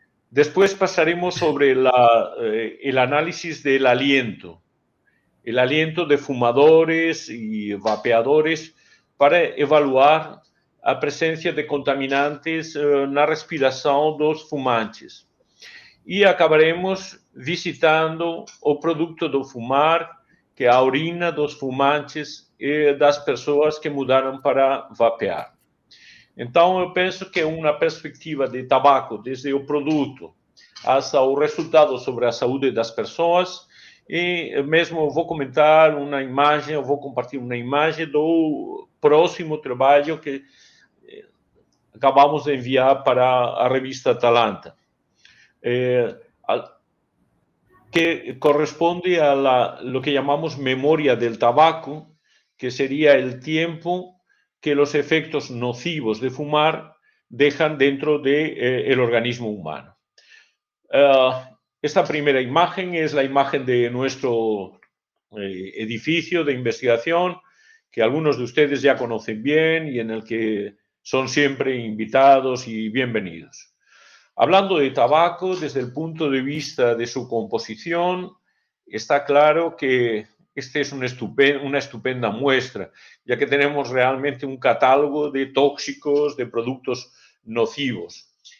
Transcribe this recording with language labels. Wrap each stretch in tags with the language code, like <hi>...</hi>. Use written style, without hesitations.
<es>Después pasaremos sobre el análisis del aliento, el aliento de fumadores y vapeadores para evaluar a presencia de contaminantes</es> <pt>na respiração dos fumantes. E acabaremos visitando o produto do fumar, que é a urina dos fumantes e das pessoas que mudaram para vapear. Então, eu penso que uma perspectiva de tabaco, desde o produto até o resultado sobre a saúde das pessoas, e mesmo vou comentar uma imagem, eu vou compartilhar uma imagem do próximo trabalho que acabamos de enviar para a revista Atalanta,</pt> <es>que corresponde a lo que llamamos memoria del tabaco, que sería el tiempo que los efectos nocivos de fumar dejan dentro del organismo humano. Esta primera imagen es la imagen de nuestro edificio de investigación, que algunos de ustedes ya conocen bien y en el que son siempre invitados y bienvenidos. Hablando de tabaco, desde el punto de vista de su composición, está claro que esta es una estupenda muestra, ya que tenemos realmente un catálogo de tóxicos, de productos nocivos.</es>